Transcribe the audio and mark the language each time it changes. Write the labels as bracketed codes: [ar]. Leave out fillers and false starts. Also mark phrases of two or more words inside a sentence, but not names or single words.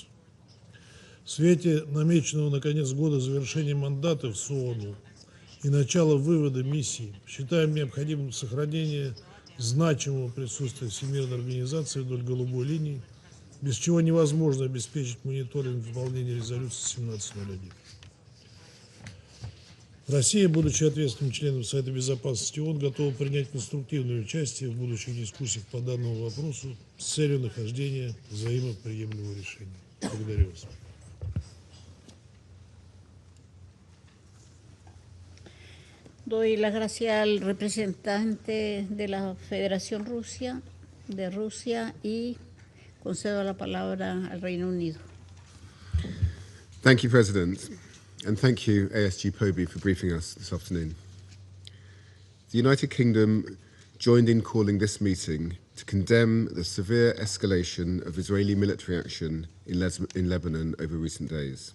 [ru] В свете намеченного на конец года завершения мандатов с ООН и начала вывода миссии считаем необходимым сохранение значимого присутствия Всемирной организации вдоль голубой линии, без чего невозможно обеспечить мониторинг выполнения резолюции 1701. Россия, будучи ответственным членом Совета Безопасности ООН, готова принять конструктивное участие в будущих дискуссиях по данному вопросу с целью нахождения взаимоприемлемого решения. Благодарю вас. [es] Doy las gracias al representante de la Federación de Rusia, y concedo la palabra al Reino Unido. [en] Thank you, President, and thank you, ASG POBI, for briefing us this afternoon. The United Kingdom joined in calling this meeting to condemn the severe escalation of Israeli military action in Lebanon over recent days.